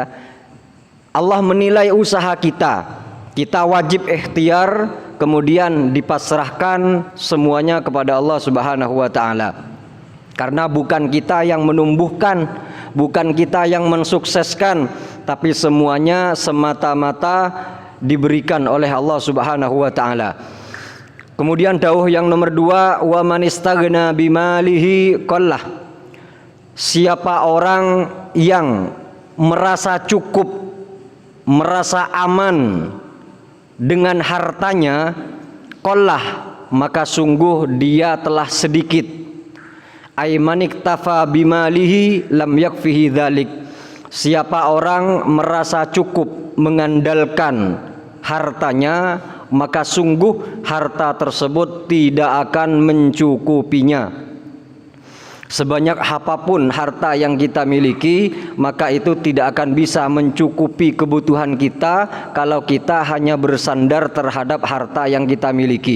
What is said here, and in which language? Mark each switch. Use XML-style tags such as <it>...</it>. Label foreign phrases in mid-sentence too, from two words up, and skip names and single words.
<id>Allah menilai usaha kita, kita wajib ikhtiar, kemudian dipasrahkan semuanya kepada Allah</id> <ar>سبحانه وتعالى.</ar> <id>Karena bukan kita yang menumbuhkan, bukan kita yang mensukseskan, tapi semuanya semata-mata diberikan oleh Allah</id> <ar>سبحانه وتعالى.</ar> <id>Kemudian dawuh yang nomor 2,</id> <ar>ومن استغنى بماله قل,</ar> <id>siapa orang yang merasa cukup, merasa aman dengan hartanya, qallah, maka sungguh dia telah sedikit.</id> <ar>أي من اكتفى بماله لم يكفه ذلك,</ar> <id>siapa orang merasa cukup mengandalkan hartanya, maka sungguh harta tersebut tidak akan mencukupinya. Sebanyak apapun harta yang kita miliki, maka itu tidak akan bisa mencukupi kebutuhan kita kalau kita hanya bersandar terhadap harta yang kita miliki.</id>